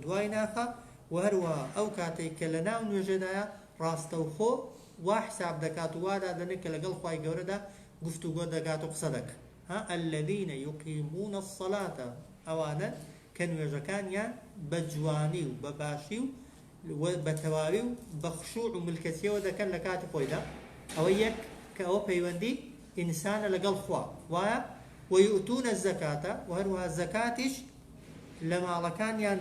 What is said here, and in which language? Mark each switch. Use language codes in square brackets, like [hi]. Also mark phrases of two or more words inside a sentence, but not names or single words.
[ckb] دوای ناخە و هەروە ئەو کاتێک کە لە ناو نوێژەدایە ڕاستەوخۆ وا حساب دەکات و وادا دەنێت کە لەگەڵ خوای گەورەدا گفتوگۆ دەکات و قسە دەکات [ar] الذين يقيمون الصلاة [ckb] ئەوانە کە نوێژەکانیان بە جوانی و بە باشی و بە تەواوی و بە خشوع و ملکەتیەوە دەکەن لە کاتی خۆیدا ئەوە یەک کە ئەوە پەیوەندی ئینسانە لەگەڵ خوا وایە [ar] ويؤتونە الزەکاتە [ckb] و هەروەها زەکاتیش لە ماڵەکانیان